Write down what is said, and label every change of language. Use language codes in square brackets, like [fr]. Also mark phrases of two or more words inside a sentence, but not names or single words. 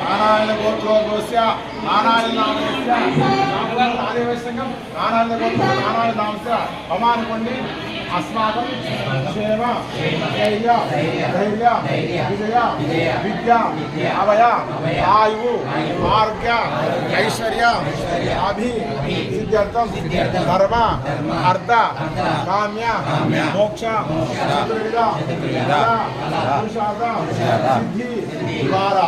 [sa] నారాయణ గోత్రోద్భవస్య నారాయణ నామస్య ఆదివైష్ణవం నారాయణ గోత్ర నారాయణ నామస్య పమానుకోండి अस्माकं क्षेम धैर्य विजय विद्या अभय आयु आरोग्य ऐश्वर्य सिद्ध्यर्थम धर्म अर्थ काम्य मोक्ष चतुर्विध पुरुषार्थ सिद्धि द्वारा